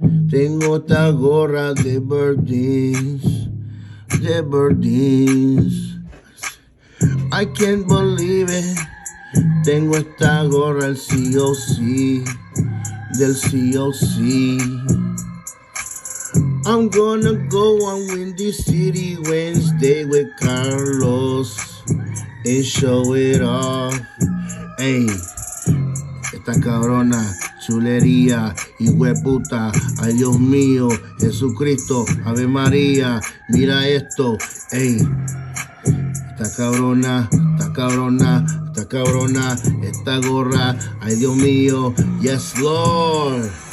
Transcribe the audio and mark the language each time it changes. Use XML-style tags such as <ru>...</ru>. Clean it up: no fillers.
<es>Tengo esta gorra de Burdeens. De Burdeens.</es> <en>I can't believe it.</en> <es>Tengo esta gorra del COC. Del COC.</es> <en>I'm gonna go on Windy City Wednesday with Carlos and show it off.</en> <es>Ey, esta cabrona, chulería y hueputa. Ay, Dios mío, Jesucristo, Ave María, mira esto. Ey, esta cabrona, esta cabrona, esta cabrona, esta gorra. Ay, Dios mío,</es> <en>yes, Lord.</en>